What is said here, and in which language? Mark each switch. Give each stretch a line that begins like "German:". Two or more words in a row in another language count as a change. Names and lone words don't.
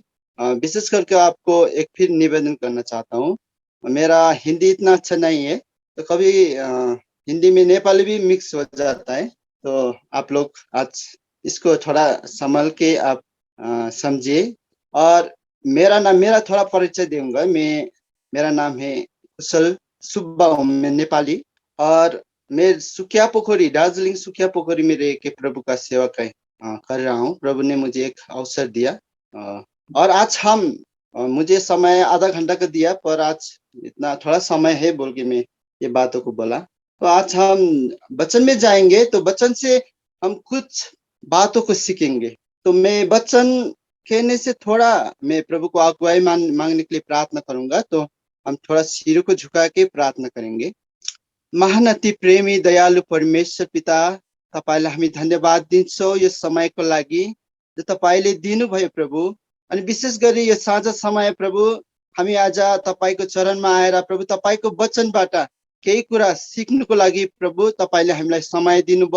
Hindi: विशेष करके आपको एक फिर निवेदन करना चाहता हूँ, मेरा हिंदी इतना अच्छा नहीं है तो कभी हिंदी में नेपाली भी मिक्स हो जाता है। तो आप लोग आज इसको थोड़ा संभल के आप समझिए। और मेरा थोड़ा परिचय दूंगा। मेरा नाम है कुशल सुब्बा हूँ, मैं नेपाली, और मैं सुखिया पोखरी दार्जिलिङ सुखिया पोखरी में रह के प्रभु का सेवक है। कर रहा हूँ। प्रभु ने मुझे एक अवसर दिया और आज हम मुझे समय आधा घंटा का दिया, पर आज इतना थोड़ा समय है बोल के मैं ये बातों को बोला। तो आज हम वचन में जाएंगे, तो वचन से हम कुछ बातों को सीखेंगे। तो मैं वचन कहने से थोड़ा मैं प्रभु को अगुवाई मांगने के लिए प्रार्थना करूंगा। तो हम थोड़ा सिर को झुका के प्रार्थना करेंगे।
Nepali: महान अति प्रेमी दयालु परमेश्वर पिता, तपाईलाई हामी धन्यवाद दिन्छौँ यो समयको लागि जो तपाईले दिनुभयो प्रभु। अनि विशेष गरी यो साँझ समय प्रभु, हामी आज तपाईको चरणमा आएर प्रभु तपाईको वचनबाट केही कुरा सिक्नुको लागि प्रभु तपाईले हामीलाई समय दिनुभयो।